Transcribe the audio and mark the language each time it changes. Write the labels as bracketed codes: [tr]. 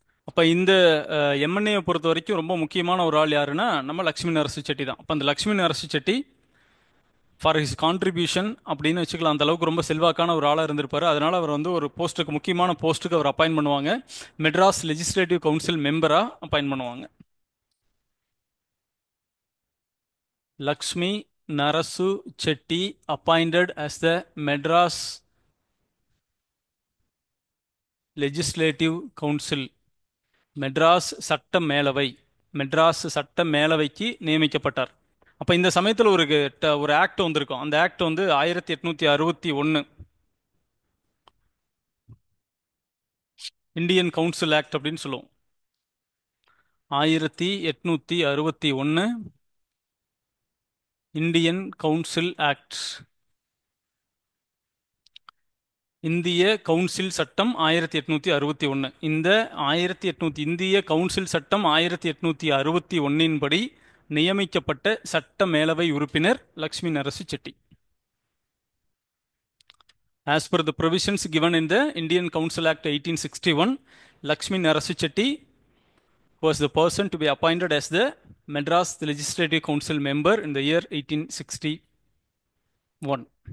[ta] அப்போ இந்த எம்என்ஏவை பொறுத்த வரைக்கும் ரொம்ப முக்கியமான ஒரு ஆள் யாருன்னா நம்ம லக்ஷ்மி நரசு செட்டி தான். அப்போ அந்த Lakshmi Narasu Shetty for his contribution அப்படின்னு வச்சுக்கலாம், அந்த அளவுக்கு ரொம்ப செல்வாக்கான ஒரு ஆளாக இருந்திருப்பாரு. அதனால அவர் வந்து ஒரு போஸ்ட்டுக்கு, முக்கியமான போஸ்ட்டுக்கு அவர் அப்பாயின்ட் பண்ணுவாங்க. மெட்ராஸ் லெஜிஸ்லேட்டிவ் கவுன்சில் மெம்பராக அப்பாயின்ட் பண்ணுவாங்க. [en] Lakshmi Narasu Chetty appointed as the Madras Legislative Council, [ta] Madras சட்ட மேலவை, மெட்ராஸ் சட்ட மேலவைக்கு நியமிக்கப்பட்டார். அப்போ இந்த சமயத்தில் ஒரு ஆக்ட் வந்திருக்கும். அந்த ஆக்ட் வந்து 1861 இந்தியன் கவுன்சில் ஆக்ட் அப்படின்னு சொல்லுவோம். 1861 இந்தியன் கவுன்சில் ஆக்ட், இந்திய கவுன்சில் சட்டம் 1861. இந்த 1800 இந்திய கவுன்சில் சட்டம் 1861 படி நியமிக்கப்பட்ட சட்ட மேலவை உறுப்பினர் Lakshmi Narasu Shetty. [en] As per the provisions given in the Indian Council Act 1861, Lakshmi Narasu Chetty was the person to be appointed as the Madras Legislative Council member in the year 1861.